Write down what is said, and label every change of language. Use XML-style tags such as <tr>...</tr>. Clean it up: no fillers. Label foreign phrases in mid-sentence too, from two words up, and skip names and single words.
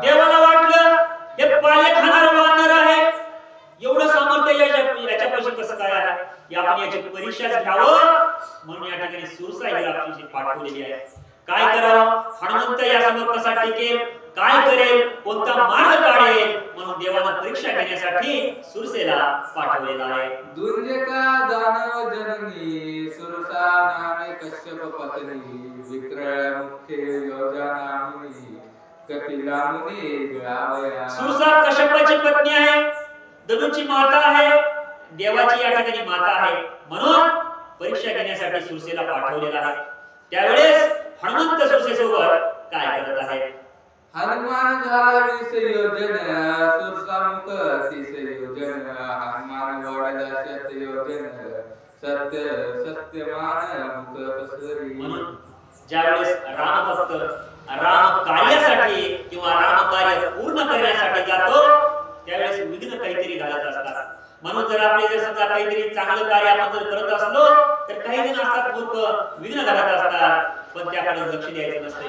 <mr>देवाला वाटलं हे पाले खाणार वानर आहे, एवढं सामर्थ्य याच्यापाशी कसं काय आहे, आपण याची परीक्षाच घ्यावं म्हणून या ठिकाणी सुरसा ही आपल्याशी पाठवलेली आहे. काय करावं, हनुमंत या समोर कसा टिकेल, काय करेल, कोणता मार्ग काढेल म्हणून देवानं परीक्षा घेण्यासाठी सुरसेला पाठवलेला आहे. दुर्जका दानव जननी, सुरसा नामे कश्यप पत्नी, विक्रय मुख्य योजनामुनी, कपिला मुनी गावया. सुरसा कश्यपाची पत्नी आहे, धनुची माता आहे, देवाची या ठिकाणी माता आहे, म्हणून परीक्षा घेण्यासाठी सुरसेला पाठवलेला आहे. त्यावेळेस हनुमंत सुरसेसोबत काय करत आहे, हनुमान झाला 20 योजन, सुरसामुख 30 योजन, हनुमान वडला 7 योजन, सत्यमान मुख पसरी. म्हणून ज्यावेळेस रामभक्त राम कार्यासाठी किंवा राम कार्य पूर्ण करण्यासाठी जातो त्यावेळेस विघ्न काहीतरी घालत असतात. म्हणून जर आपले जर समजा काहीतरी चांगलं कार्य आपण जर करत असलो तर काही जण असतात मूर्ख विघ्न घालत असतात, पण त्याकडे लक्ष द्यायचं नसते.</mr>